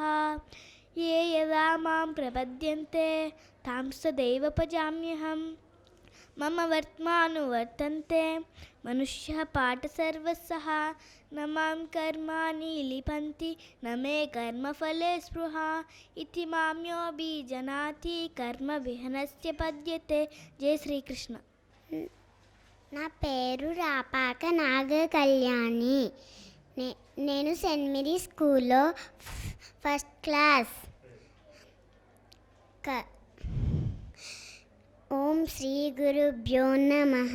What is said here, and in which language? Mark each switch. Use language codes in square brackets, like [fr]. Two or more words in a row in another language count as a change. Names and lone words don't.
[sa] ये यदा मां प्रपद्यन्ते तां सदैव भजाम्यहं मम वर्त्मानुवर्तन्ते मनुष्यः पाठसर्वसः न मां कर्माणि लिपन्ति न मे कर्मफले स्पृहा इति मां योऽभिजानाति कर्मविहनस्य पद्यते जय శ్రీకృష్ణ. [te] నా పేరు రాపాక నాగ కళ్యాణి. నేను సెయింట్ మేరీ స్కూల్లో [en] first class. [sa] ఓం శ్రీ గురుభ్యో నమః.